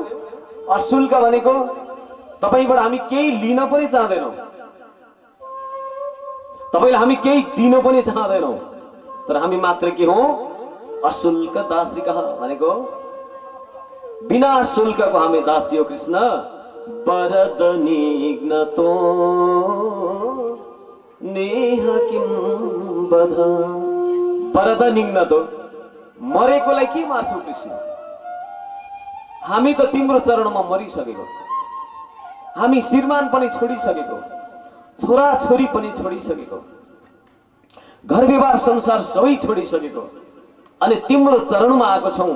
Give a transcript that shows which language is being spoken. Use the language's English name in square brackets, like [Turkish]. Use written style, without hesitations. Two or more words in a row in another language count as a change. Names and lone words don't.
[Nepali] अशुल्क भनेको तपाईबाट हामी केही लिन पनि चाहदैनौं, तपाईलाई हामी केही दिन पनि चाहदैनौं, तर हामी मात्र के हौ? अशुल्क दासिका भनेको बिना शुल्कको हामी दासी हो। [Sanskrit] कृष्ण वरद निघ्नतो नेह किम बध। वरद निघ्नतो, [Nepali] मरेकोलाई के मार्छौ कृष्ण? हामी त तिम्रो चरणमा मरिसकेको, हामी श्रीमान पनि छोडिसकेको, छोरा छोरी पनि छोडिसकेको, घर व्यवहार संसार सबै छोडिसकेको, अनि तिम्रो चरणमा आएको छौं।